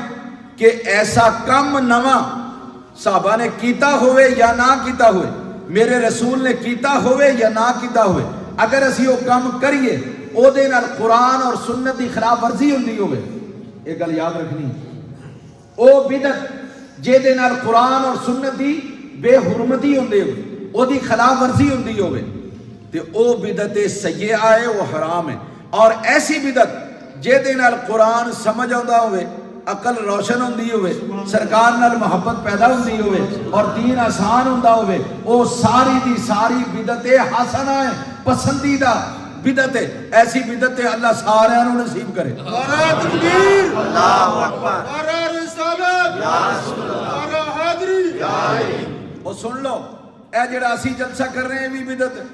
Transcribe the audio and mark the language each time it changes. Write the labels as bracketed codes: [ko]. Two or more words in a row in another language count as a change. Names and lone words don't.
[pa] کہ ایسا کم نواں صحابہ نے کیتا ہوئے یا نہ کیتا ہوئے، میرے رسول نے کیتا ہوئے یا نہ کیتا ہوئے، اگر اسی وہ کم کریے او دے نال قرآن اور سنت دی خلاف ورزی ہوندی ہوئے، ایک گل یاد رکھنی، او بدعت جے دے نال قرآن اور سنت دی بے حرمتی ہوندی ہوئے، او دی خلاف ورزی ہوندی ہوئے، تے او بدعت سیئہ ہے، [ur] وہ حرام ہے۔ [pa] اور ایسی بدعت جے دے نال قرآن سمجھ آندا ہوئے، عقل روشن ہوندی ہوئے، سرکار نال محبت پیدا ہوندی ہوئے اور دین آسان ہوندا ہوئے، او ساری دی ساری بدعت حسنہ ہے، پسندیدہ بدعت ہے۔ ایسی بدعت اللہ سارے نو نصیب کرے۔ [ur] نعرہ تکبیر، [ar] اللہ اکبر، [ur] نعرہ رسالت، نعرہ حیدری۔ [pa] اور سن لو، اے جڑا اسی جلسہ کر رہے ہیں بھی بدعت ہے۔